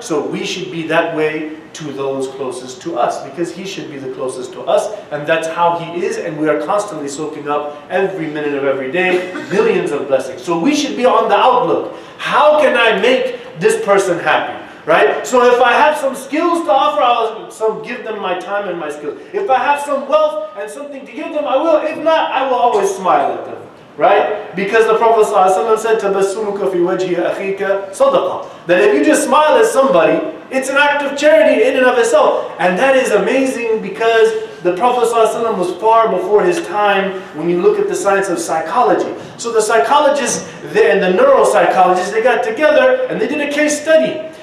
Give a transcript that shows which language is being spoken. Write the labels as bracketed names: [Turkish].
[English] So we should be that way to those closest to us, because He should be the closest to us, and that's how He is, and we are constantly soaking up every minute of every day millions of blessings. So we should be on the outlook. How can I make this person happy? Right? So if I have some skills to offer, I'll give them my time and my skills. If I have some wealth and something to give them, I will. If not, I will always smile at them. Right? Because the Prophet ﷺ said, [Arabic] تَبَسُّمُكَ فِي وَجْهِ أَخِيكَ صَدَقَةً. [English] That if you just smile at somebody, it's an act of charity in and of itself. And that is amazing, because the Prophet ﷺ was far before his time when you look at the science of psychology. So the psychologists and the neuropsychologists, they got together and they did a case study.